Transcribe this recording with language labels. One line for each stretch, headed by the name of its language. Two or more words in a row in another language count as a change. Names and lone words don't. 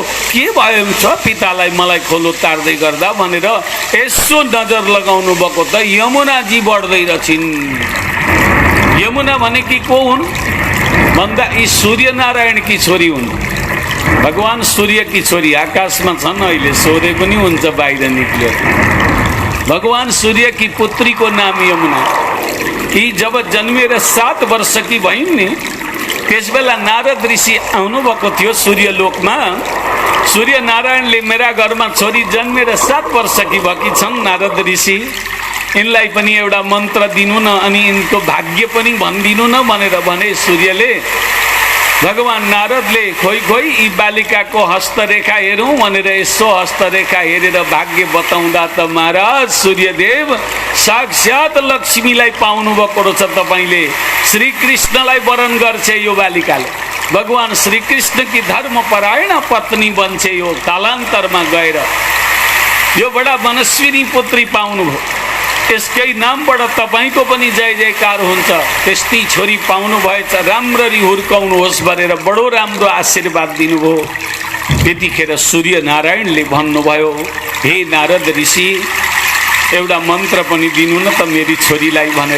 Nepali: के भयो छ पितालाई मलाई खोलो तार्दै गर्दा भनेर यसो नजर लगाउनु भएको त यमुनाजी बढ्दै रहेछिन्। यमुना भनेकी को हुन् भन्दा यी सूर्यनारायणकी छोरी हुन्। भगवान सूर्य की छोरी आकाशमा छन्, अहिले सोधे पनि हुन्छ बाहिर निक्ल्यो।
Hindi: भगवान सूर्य की पुत्री को नाम यमुना।
Nepali: यी जब जन्मेर 7 वर्ष की भइन् नि, त्यस बेला नारद ऋषि आउनुभएको थियो सूर्यलोकमा। सूर्य नारायणले मेरा घरमा छोरी जन्मेर 7 वर्ष की भएकी छन् नारद ऋषि, यिनलाई पनि एउटा मन्त्र दिनु न, अनि यिनको भाग्य पनि भनिदिनु न भनेर भने सूर्यले। भगवान नारदले खोइ खोइ यी बालिकाको हस्तरेखा हेरौँ भनेर यसो हस्तरेखा हेरेर भाग्य बताउँदा त महाराज सूर्यदेव साक्षात लक्ष्मीलाई पाउनु भएको रहेछ। तपाईले श्री कृष्णलाई वरण गर्छ यो बालिकाले। भगवान श्री कृष्ण की धर्मपरायण पत्नी बन्छ यो कालान्तरमा गएर। यो बडा मनस्विनी पुत्री पाउनुभयो, यसकै नामबाट तपाईको पनि जय जयकार हुन्छ। त्यस्तै छोरी पाउनु भएछ, राम्ररी हुर्काउनुहोस् भनेर बडो राम्रो आशीर्वाद दिनुभयो। त्यतिखेर सूर्य नारायणले भन्नुभयो, हे नारद ऋषि एउटा मन्त्र पनि दिनु न त मेरी छोरीलाई भनेर।